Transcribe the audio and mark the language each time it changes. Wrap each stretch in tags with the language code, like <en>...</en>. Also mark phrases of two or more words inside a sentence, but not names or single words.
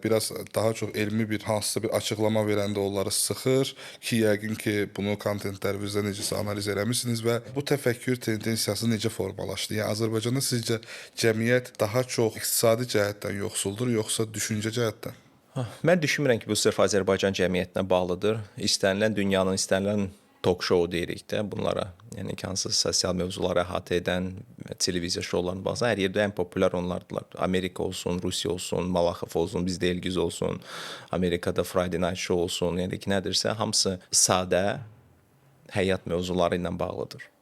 <az>Biraz daha çox elmi bir hansısa bir açıqlama verəndə onları sıxır ki, yəqin ki, bunu kontentlərinizdə necəsə analiz eləmisiniz və bu təfəkkür tendensiyası necə formalaşdı? Yəni Azərbaycanda sizcə cəmiyyət daha çox iqtisadi cəhətdən yoxsuldur, yoxsa düşüncə cəhətdən? Mən düşünmürəm ki, bu sırf Azərbaycan cəmiyyətinə bağlıdır. İstənilən dünyanın istənilən</az> <en>talk show</en> <az>deyirik də bunlara. Yəni ki, hansı sosial mövzuları əhatə edən televiziya şoularına baxsan, hər yerdə ən populyar onlardılar. Amerika olsun, Rusiya olsun, Malaxov olsun, bizdə Elgiz olsun, Amerikada Friday Night Show olsun, yəni ki, nədirsə, hamısı sadə həyat mövzuları ilə bağlıdır.</az>